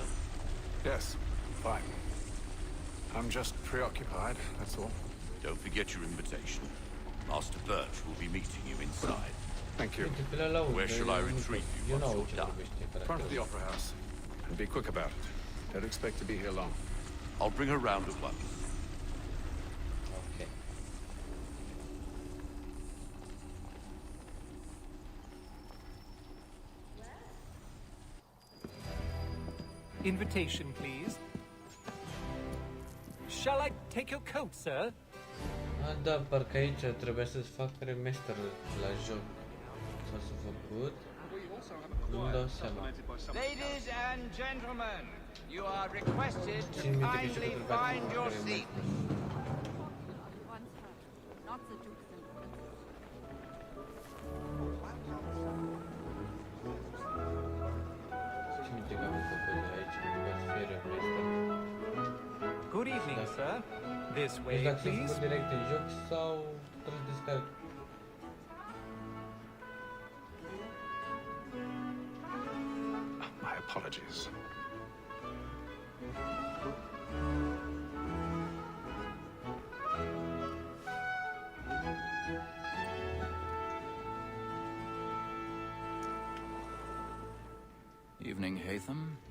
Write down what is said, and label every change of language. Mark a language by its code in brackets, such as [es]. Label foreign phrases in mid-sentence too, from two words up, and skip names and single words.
[en] Yes, fine. I'm just preoccupied, that's all. Don't forget your invitation. Master Birch will be meeting you inside. Thank you. [ro] Uite, pe ăla l-aud, [en] Where shall I [ro] nu- [en] retrieve you [ro] Eu [en] once [ro] n-aud [en] you're [ro] ce [en] done? [ro] vorbește [en] Front of [ro] caracterul. [en] the Opera House. And be quick about it. Don't expect to be here long. I'll bring her round at once. Ok. Invitation, please. Shall I take your coat, sir? [ro] A, da, parcă aici trebuia să-ți fac remaster la joc. S-a făcut. Nu-mi dau seama. [en] Ladies and gentlemen, you are requested to [ro] Țin minte că și [en] kindly [ro] trebuia să [en] find [ro] fac [en] your [ro] remaster. [en] seats. Not the Duke's influence. [ro] Țin minte că am făcut aici, trebuia să fie remaster. [en] Good evening, sir. This [ro] Deci [en] way, [ro] dacă s-a [en] please. [ro] făcut direct în joc sau trebuie să descarc. [en] My apologies. Evening, Hatham.